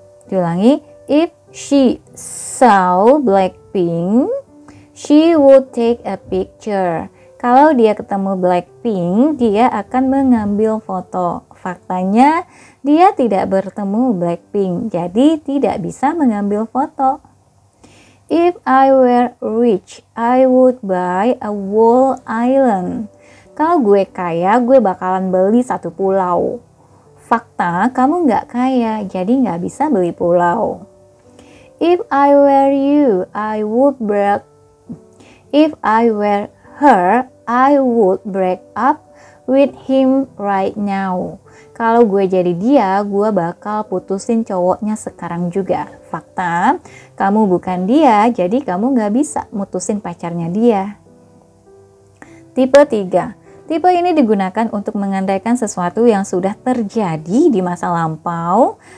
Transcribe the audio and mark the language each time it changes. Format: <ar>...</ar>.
<en>Diulangi, if she saw Blackpink, she would take a picture.</en> <id>Kalau dia ketemu Blackpink, dia akan mengambil foto. Faktanya, dia tidak bertemu Blackpink, jadi tidak bisa mengambil foto.</id> <en>If I were rich, I would buy a whole island.</en> <id>Kalau gue kaya, gue bakalan beli satu pulau. Fakta, kamu nggak kaya, jadi nggak bisa beli pulau.</id> <en>If I were you, I would break. If I were her, I would break up with him right now.</en> <id>Kalau gue jadi dia, gue bakal putusin cowoknya sekarang juga. Fakta, kamu bukan dia, jadi kamu nggak bisa mutusin pacarnya dia. Tipe 3. Tipe ini digunakan untuk mengandaikan sesuatu yang sudah terjadi di masa lampau.</id>